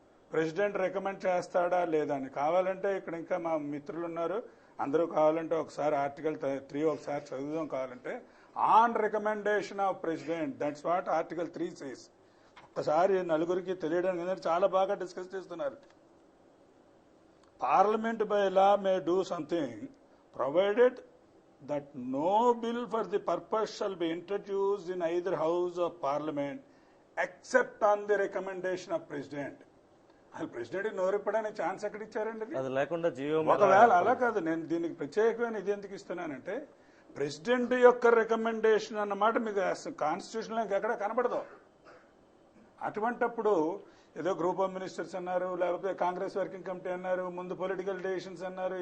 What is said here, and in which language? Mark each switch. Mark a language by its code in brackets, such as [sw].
[te] President recommend చేస్తాడా లేదా అని. కావాలంటే ఇక్కడ ఇంకా మా మిత్రులు ఉన్నారు, అందరూ కావాలంటే ఒకసారి ఆర్టికల్ 3 ఒకసారి చదువుదాం. కావాలంటే [en] On recommendation of president, that's what article 3 says. [te] ఒక్కసారి నలుగురికి తెలియడానికి చాలా బాగా డిస్కస్ చేస్తున్నారు. [en] Parliament by law may do something provided that no bill for the purpose shall be introduced in either house of parliament except on the recommendation of president. [te] అసలు president నోరిప్పడానికి chance ఎక్కడ ఇచ్చారండి? అది లేకుండా ఒకవేళ అలా కాదు, నేను దీనికి ప్రత్యేకమైన ఇది ఎందుకు ఇస్తున్నానంటే ప్రెసిడెంట్ యొక్క రికమెండేషన్ అన్నమాట మీకు కాన్స్టిట్యూషన్ ఎక్కడ కనబడదు. అటువంటప్పుడు ఏదో గ్రూప్ ఆఫ్ మినిస్టర్స్ అన్నారు, లేకపోతే కాంగ్రెస్ వర్కింగ్ కమిటీ అన్నారు, ముందు పొలిటికల్ డెసిషన్స్ అన్నారు.